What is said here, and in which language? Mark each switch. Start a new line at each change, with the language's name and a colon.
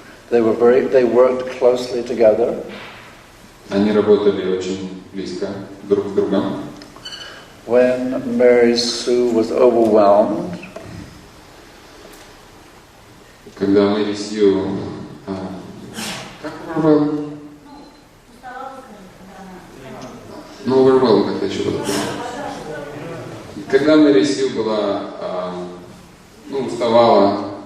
English: They worked closely together.
Russian: Они работали очень близко друг с другом.
English: When Mary Sue was overwhelmed,
Russian: когда Мэри Сью как overwhelmed? Ну, overwhelmed, как-то еще было. Когда Мэри Сью была, уставала.